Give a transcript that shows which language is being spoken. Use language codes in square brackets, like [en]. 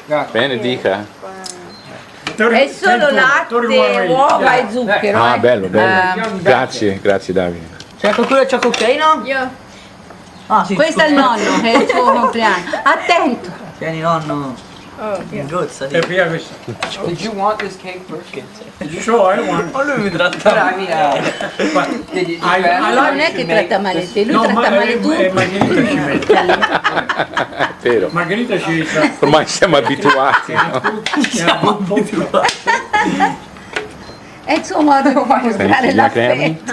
[it] Benedica. È solo latte, uova e zucchero. Ah, bello. Grazie Davide. C'è qualcuno al cioccolino? Io. Ah, sì. Questo è il nonno, che è il suo compleanno. Attento. Tieni nonno. Ingozza. [en] Did you want this cake first? Sure, I want. [it] Oh, lui mi tratta. [en] Did you [it] Non è che tratta male te, lui tratta male tu. Margherita ci mette. Vero. Margherita ci sa. Ormai siamo abituati. No? siamo abituati. È il suo modo di mostrare l'affetto.